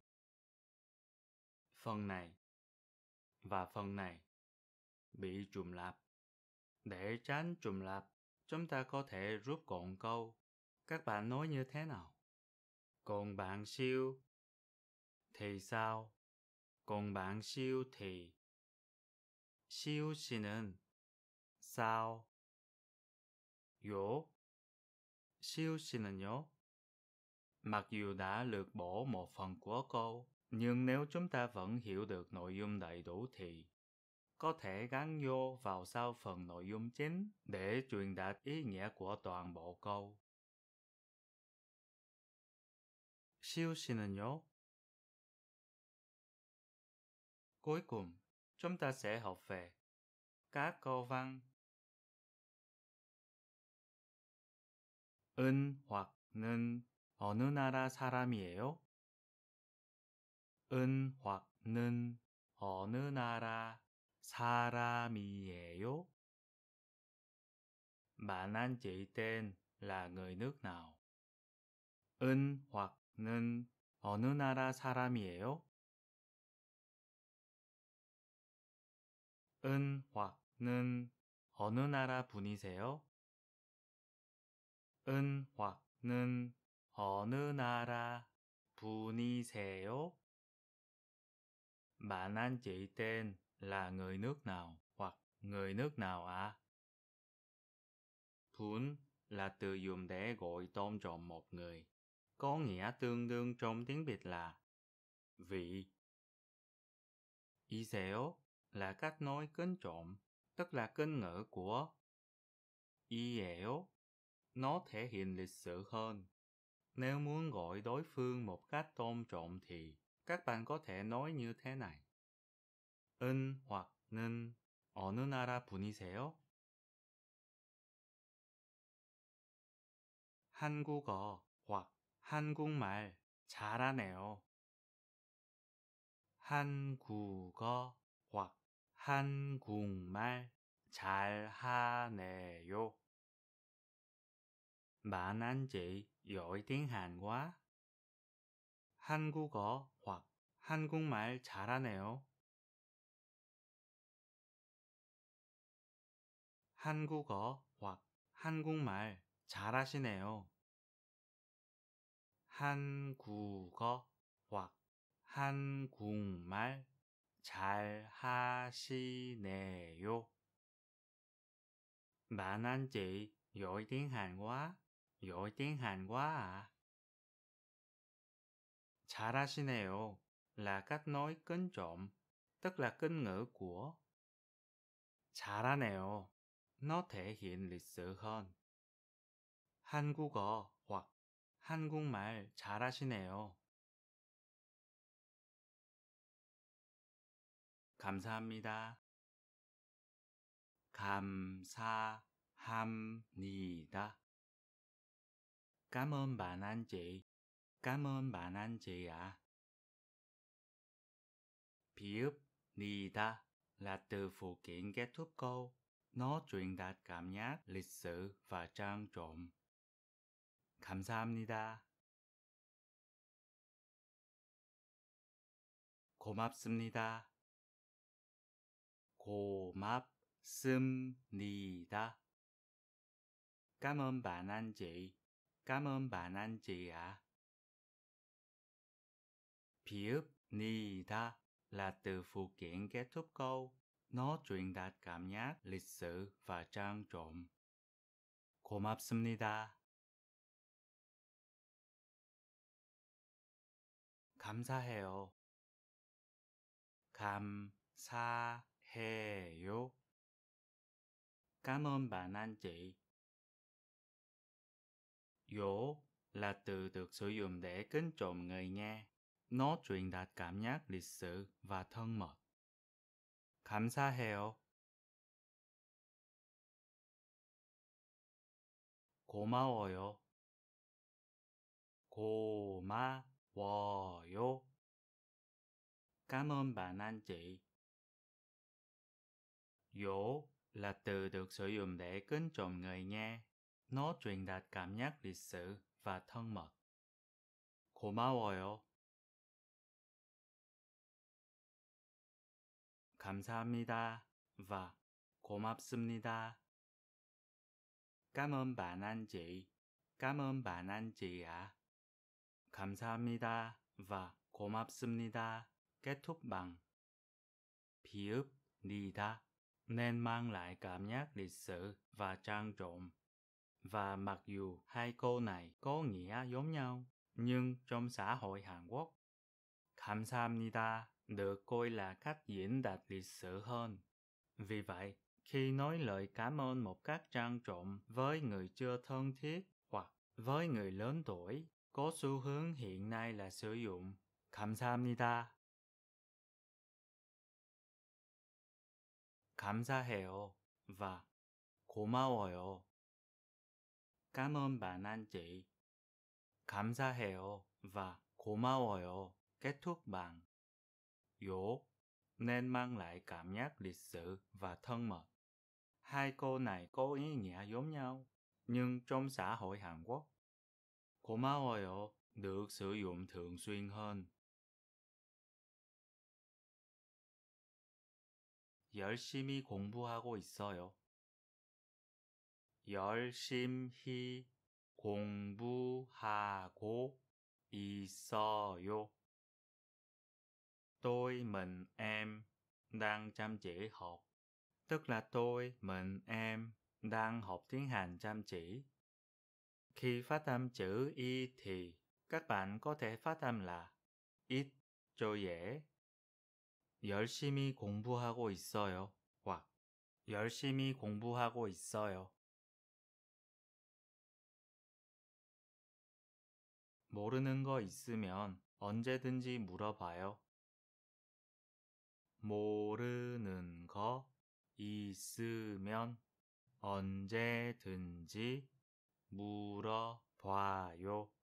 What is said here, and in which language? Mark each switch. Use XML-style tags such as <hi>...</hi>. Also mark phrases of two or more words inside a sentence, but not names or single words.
<vi>Phần này và phần này bị trùng lặp. Để tránh trùng lặp, chúng ta có thể rút gọn câu. Các bạn nói như thế nào? Còn bạn Siêu thì sao? Còn bạn Siêu thì</vi> <ko>시우 씨는</ko> <vi>sao?</vi> <ko>요? 시우 씨는요?</ko> <vi>Mặc dù đã lược bổ một phần của câu, Nhưng nếu chúng ta vẫn hiểu được nội dung đầy đủ thì có thể gắn vô vào sau phần nội dung chính để truyền đạt ý nghĩa của toàn bộ câu.</vi> <ko>시우 씨는요?</ko> <vi>Cuối cùng, chúng ta sẽ học về các câu văn 은 hoặc</vi> <ko>는 어느 나라 사람이에요? 은 hoặc 는 어느 나라 사람이에요?</ko> <vi>Bạn anh chị tên là người nước nào?</vi> <ko>은 hoặc 는 어느 나라 사람이에요? 은 hoặc 는 어느 나라 분이세요? 은 hoặc 는 어느 나라 분이세요?</ko> <vi>Bạn anh chị tên là người nước nào hoặc người nước nào ạ? Bún là từ dùng để gọi tôn trọng một người, có nghĩa tương đương trong tiếng Việt là vị. 이세요 là cách nói kính trọng, tức là kính ngữ của 이예요. Nó thể hiện lịch sự hơn. Nếu muốn gọi đối phương một cách tôn trọng thì các bạn có thể nói như thế này.</vi> <ko>은 hoặc 는 어느 나라 분이세요? 한국어 hoặc 한국말 잘하네요. 한국어 hoặc 한국말 잘하네요.</ko> <vi>Bạn anh chị giỏi tiếng Hàn quá.</vi> <ko>한국어 hoặc 한국말 잘하네요. 한국어 hoặc 한국말 잘하시네요. 한국어 hoặc 한국말 잘하시네요.</ko> <vi>Bạn anh chị giỏi tiếng Hàn quá. Giỏi tiếng Hàn quá à? 잘하시네요 là cách nói kính trọng, tức là kính ngữ của 잘하네요. Nó thể hiện lịch sự hơn. 한국어 hoặc</vi> <ko>한국말 잘하시네요. 감사합니다. 감사합니다.</ko> <vi>Cảm ơn bạn anh chị. Cảm ơn bạn anh chị ạ. 비읍니다 là từ phụ kiện kết thúc câu. Nó truyền đạt cảm giác lịch sự và trang trọng.</vi> <ko>감사합니다. 고맙습니다. 고맙습니다.</ko> <vi>Cảm ơn bạn anh chị. Cảm ơn bạn anh chị ạ. 비읍니다 là từ phụ kiện kết thúc câu. Nó truyền đạt cảm giác lịch sự và trang trọng.</vi> <ko>고맙습니다. 감사해요. 감사해요.</ko> <vi>Cảm ơn bạn anh chị. Dỗ là từ được sử dụng để kính trọng người nghe. Nó truyền đạt cảm giác lịch sự và thân mật.</vi> <ko>감사해요. 고마워요. 고마워요.</ko> <vi>Cảm ơn bạn anh chị. Dỗ là từ được sử dụng để kính trọng người nghe. Nó truyền đạt cảm giác lịch sự và thân mật.</vi> <ko>고마워요. 감사합니다 và 고맙습니다.</ko> <vi>Cảm ơn bạn anh chị. Cảm ơn bạn anh chị ạ. 감사합니다 và 고맙습니다 kết thúc bằng 비읍니다 nên mang lại cảm giác lịch sự và trang trọng. Và mặc dù hai câu này có nghĩa giống nhau, nhưng trong xã hội Hàn Quốc, 감사합니다 được coi là cách diễn đạt lịch sự hơn. Vì vậy, khi nói lời cảm ơn một cách trang trọng với người chưa thân thiết hoặc với người lớn tuổi, có xu hướng hiện nay là sử dụng 감사합니다.</vi> <ko>감사해요 và 고마워요.</ko> <vi>Cảm ơn bạn anh chị. 감사해요 và 고마워요 kết thúc bằng 요 nên mang lại cảm giác lịch sự và thân mật. Hai câu này có ý nghĩa giống nhau, nhưng trong xã hội Hàn Quốc, 고마워요 được sử dụng thường xuyên hơn.</vi> <ko>열심히 공부하고 있어요. 열심히 공부하고 있어요.</ko> <vi>Mình em đang chăm chỉ học. Tức là mình em đang học tiếng Hàn chăm chỉ. Khi phát âm chữ y thì các bạn có thể phát âm là ít cho dễ.</vi> <ko>열심히 공부하고 있어요. hoặc 열심히 공부하고 있어요. 모르는 거 있으면 언제든지 물어봐요. 모르는 거 있으면 언제든지 물어봐요.</ko>